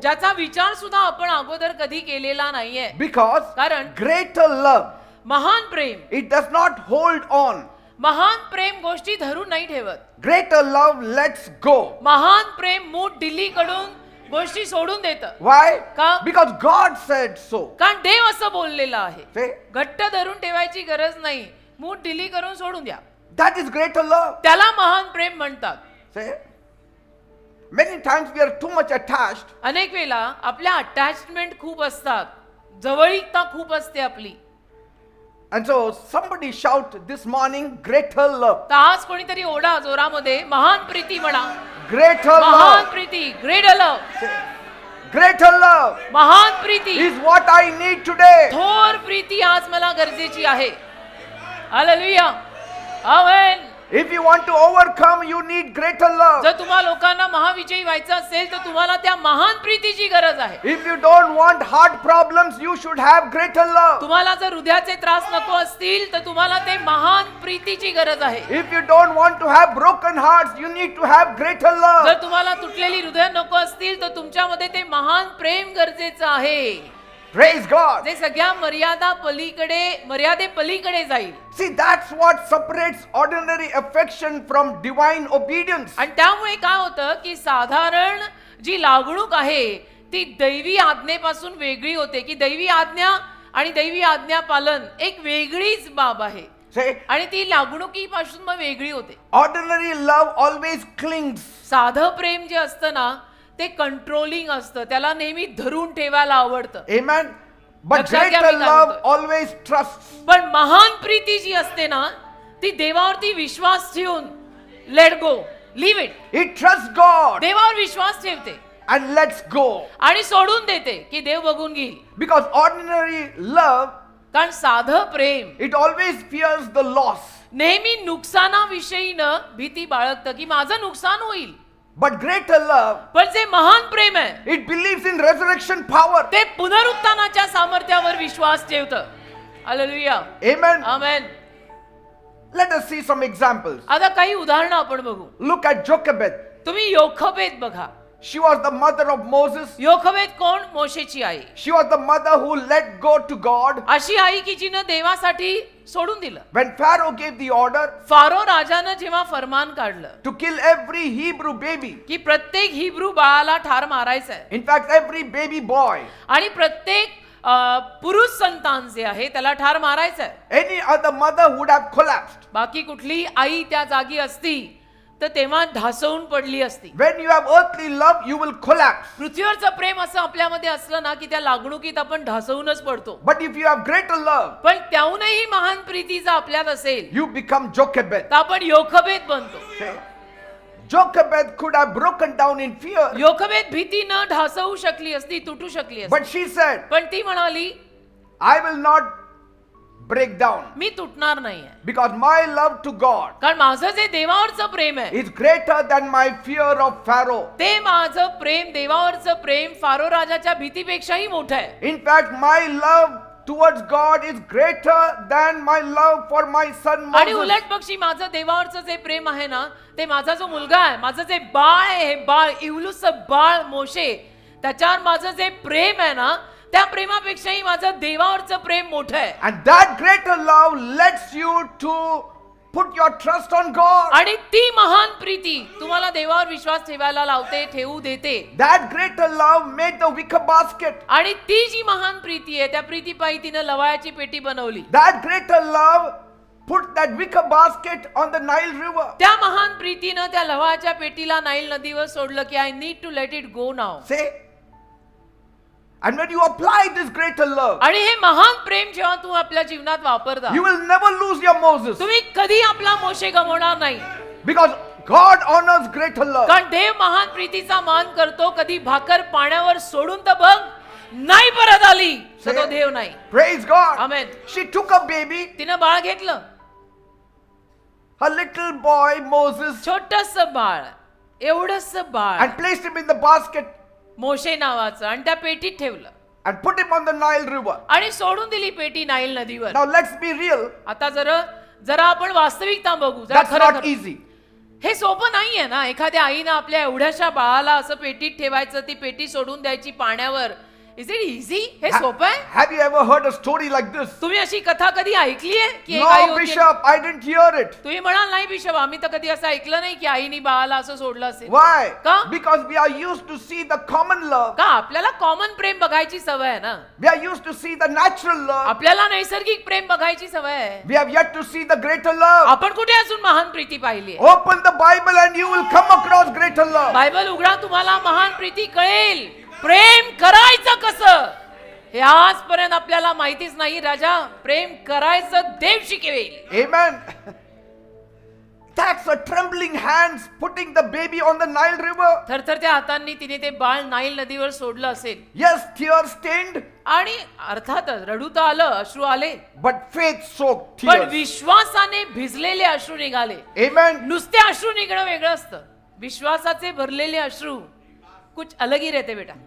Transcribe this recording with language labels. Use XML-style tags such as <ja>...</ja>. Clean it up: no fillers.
<mr>ज्याचा विचार सुद्धा आपण अगोदर कधी केलेला नाहीये.</mr> <en>Because</en> <mr>कारण</mr> <en>greater love,</en> <mr>महान प्रेम,</mr> <en>it does not hold on.</en> <mr>महान प्रेम गोष्टी धरून नाही ठेवत.</mr> <en>Greater love lets go.</en> <mr>महान प्रेम मूठ ढिली कडून गोष्टी सोडून देतं.</mr> <en>Why?</en> <mr>का?</mr> <en>Because God said so.</en> <mr>कारण देव असं बोललेलं आहे.</mr> <en>See?</en> <mr>घट्ट धरून ठेवायची गरज नाही. मूठ ढिली करून सोडून द्या.</mr> <en>That is greater love.</en> <mr>त्याला महान प्रेम म्हणतात.</mr> <en>See? Many times we are too much attached.</en> <mr>अनेक वेळा आपल्या अटॅचमेंट खूप असतात. जवळीकता खूप असते आपली.</mr> <en>And so somebody shout this morning, greater love.</en> <mr>तर आज कोणीतरी ओढा जोरामध्ये महान प्रीती म्हणा.</mr> <en>Greater</en> <mr>महान</mr> <en>love.</en> <mr>प्रीती,</mr> <en>Greater love. Greater love</en> <mr>महान Preeti,</mr> <en>is what I need today.</en> <mr>थोर प्रीती आज मला गरजेची आहे. Hallelujah. Amen.</mr> <en>If you want to overcome, you need greater love.</en> <mr>जर तुम्हाला लोकांना महाविजयी व्हायचं असेल तर तुम्हाला त्या महान प्रीतीची गरज आहे.</mr> <en>If you don't want heart problems, you should have greater love.</en> <mr>तुम्हाला जर हृदयाचे त्रास नको असतील तर तुम्हाला ते महान प्रीतीची गरज आहे.</mr> <en>If you don't want to have broken hearts, you need to have greater love.</en> <mr>जर तुम्हाला तुटलेली हृदय नको असतील तर तुमच्यामध्ये ते महान प्रेम गरजेचं आहे.</mr> <en>Praise God.</en> <mr>जे सगळ्या मर्यादे पलीकडे जाईल.</mr> <en>See, that's what separates ordinary affection from divine obedience.</en> <mr>आणि त्यामुळे काय होतं की साधारण जी लागणूक आहे ती दैवी आज्ञेपासून वेगळी होते. की दैवी आज्ञा आणि दैवी आज्ञा पालन एक वेगळीच बाब आहे.</mr> <en>Say,</en> <mr>आणि ती लागणुकीपासून मग वेगळी होते.</mr> <en>ordinary love always clings.</en> <mr>साधं प्रेम जे असतं ना ते कंट्रोलिंग असतं. त्याला नेहमी धरून ठेवायला आवडतं.</mr> <en>Amen. But</en> <mr>लक्षात घ्या</mr> <en>greater</en> <mr>मी काय</mr> <en>love</en> <mr>म्हणतोय.</mr> <en>always trusts.</en> <mr>पण महान प्रीती जी असते ना ती देवावरती विश्वास ठेवून</mr> <en>Let go, live it. It trusts God</en> <mr>देवावर विश्वास ठेवते</mr> <en>and lets go.</en> <mr>आणि सोडून देते की देव बघून घेईल.</mr> <en>Because ordinary love,</en> <mr>कारण साधं प्रेम</mr> <en>it always fears the loss.</en> <mr>नेहमी नुकसानाविषयी न भीती बाळगतं की माझं नुकसान होईल.</mr> <en>But greater love,</en> <mr>पण जे महान प्रेम आहे</mr> <en>it believes in resurrection power.</en> <mr>ते पुनरुत्थानाच्या सामर्थ्यावर विश्वास ठेवतं. हालेलुया.</mr> <en>Amen.</en> <mr>आमेन.</mr> <en>Let us see some examples.</en> <mr>आता काही उदाहरणं आपण बघू.</mr> <en>Look at Jochebed.</en> <mr>तुम्ही योखबेद बघा.</mr> <en>She was the mother of Moses.</en> <mr>योखवेद कोण? मोशेची आई.</mr> <en>She was the mother who let go to God.</en> <mr>अशी आई की जिनं देवासाठी सोडून दिलं.</mr> <en>When Pharaoh gave the order</en> <mr>pharaoh राजानं जेव्हा फरमान काढलं</mr> <en>to kill every Hebrew baby,</en> <mr>की प्रत्येक हिब्रू बाळाला ठार मारायचंय</mr> <en>in fact every baby boy,</en> <mr>आणि प्रत्येक पुरुष संतान जे आहे त्याला ठार मारायचंय,</mr> <en>any other mother would have collapsed.</en> <mr>बाकी कुठली आई त्या जागी असती तर तेव्हा ढासळून पडली असती.</mr> <en>When you have earthly love, you will collapse.</en> <mr>पृथ्वीवरचं प्रेम असं आपल्यामध्ये असलं ना की त्या लागणुकीत आपण ढासळूनच पडतो.</mr> <en>But if you have greater love,</en> <mr>पण त्याहूनही महान प्रीती जर आपल्यात असेल</mr> <en>you become Jochebed.</en> <mr>तर आपण योखबेद बनतो.</mr> <en>Okay? Jochebed could have broken down in fear,</en> <mr>योखबेद भीतीनं ढासळू शकली असती, तुटू शकली असती.</mr> <en>but she said,</en> <mr>पण ती म्हणाली</mr> <en>I will not break down</en> <mr>मी तुटणार नाहीये,</mr> <en>because my love to God</en> <mr>कारण माझं जे देवावरचं प्रेम आहे</mr> <en>is greater than my fear of Pharaoh.</en> <mr>ते माझं प्रेम, देवावरचं प्रेम फारो राजाच्या भीतीपेक्षाही मोठं आहे.</mr> <en>In fact, my love towards God is greater than my love for my son</en> <mr>आणि</mr> <en>Moses.</en> <mr>उलट पक्षी माझं देवावरचं जे प्रेम आहे ना ते माझा जो मुलगा आहे, माझं जे बाळ आहे, हे बाळ इवलूस बाळ मोशे, त्याच्यावर माझं जे प्रेम आहे ना त्या प्रेमापेक्षाही माझं देवावरचं प्रेम मोठं आहे.</mr> <en>And that greater love lets you to put your trust on God.</en> <mr>आणि ती महान प्रीती तुम्हाला देवावर विश्वास ठेवायला लावते, ठेवू देते.</mr> <en>That greater love made the wicker basket.</en> <mr>आणि ती जी महान प्रीती आहे त्या प्रीतीपायी तिनं लवाळ्याची पेटी बनवली.</mr> <en>That greater love put that wicker basket on the Nile River.</en> <mr>त्या महान प्रीतीनं त्या लवाळ्याच्या पेटीला नाईल नदीवर सोडलं की</mr> <en>I need to let it go नाव. Say, and when you apply this greater love,</en> <mr>आणि हे महान प्रेम जेव्हा तू आपल्या जीवनात वापरता</mr> <en>you will never lose your Moses,</en> <mr>तुम्ही कधी आपला मोशे गमावणार नाही.</mr> <en>because God honors greater love.</en> <mr>कारण देव महान प्रीतीचा मान करतो. कधी भाकर पाण्यावर सोडून तर बघ, नाही परत आली तर तो देव नाही.</mr> <en>Praise God.</en> <mr>Amen.</mr> <en>She took a baby,</en> <mr>तिनं बाळ घेतलं,</mr> <en>her little boy Moses,</en> <mr>छोटस बाळ, एवढस बाळ,</mr> <en>and placed him in the basket</en> <mr>मोशे नावाचं, आणि त्या पेटीत ठेवलं</mr> <en>and put him on the Nile River.</en> <mr>आणि सोडून दिली पेटी नाईल नदीवर.</mr> <en>Now let's be real.</en> <mr>आता जरा आपण वास्तविकता बघू. जरा</mr> <en>That's</en> <mr>खरं</mr> <en>not</en> <mr>खरं.</mr> <en>easy.</en> <mr>हे सोपं नाहीये ना. एखाद्या आईनं आपल्या एवढ्याशा बाळाला असं पेटीत ठेवायचं, ती पेटी सोडून द्यायची पाण्यावर.</mr> <en>Is it easy?</en> <mr>हे सोपं आहे?</mr> <en>Have you ever heard a story like this?</en> <mr>तुम्ही अशी कथा कधी ऐकली आहे की एक आई</mr> <en>No,</en> <mr>होती?</mr> <en>Bishop, I didn't hear it.</en> <mr>तुम्ही म्हणाल नाही बिशप, आम्ही तर कधी असं ऐकलं नाही की आईनी बाळाला असं सोडलं असेल.</mr> <en>Why?</en> <mr>का?</mr> <en>Because we are used to see the common love.</en> <mr>का आपल्याला कॉमन प्रेम बघायची सवय आहे ना.</mr> <en>We are used to see the natural love.</en> <mr>आपल्याला नैसर्गिक प्रेम बघायची सवय आहे.</mr> <en>We have yet to see the greater love.</en> <mr>आपण कुठे अजून महान प्रीती पाहिली आहे?</mr> <en>Open the Bible and you will come across greater love.</en> <mr>Bible उघडा, तुम्हाला महान प्रीती कळेल. प्रेम करायचं कसं हे आजपर्यंत आपल्याला माहितीच नाही. राजा, प्रेम करायचं देव शिकवेल.</mr> <en>Amen. That's a trembling hands putting the baby on the Nile River.</en> <mr>थरथरत्या हातांनी तिने ते बाळ नाईल नदीवर सोडलं असेल.</mr> <en>Yes, tears stained,</en> <mr>आणि अर्थातच रडू तर आलं, अश्रू आले,</mr> <en>but faith soaked</en> <mr>पण</mr> <en>tears.</en> <mr>विश्वासाने भिजलेले अश्रू निघाले.</mr> <en>Amen.</en> <mr>नुसते अश्रू निघणं वेगळं असतं, विश्वासाचे भरलेले अश्रू</mr> <hi>कुछ अलग ही रहते बेटा.</hi>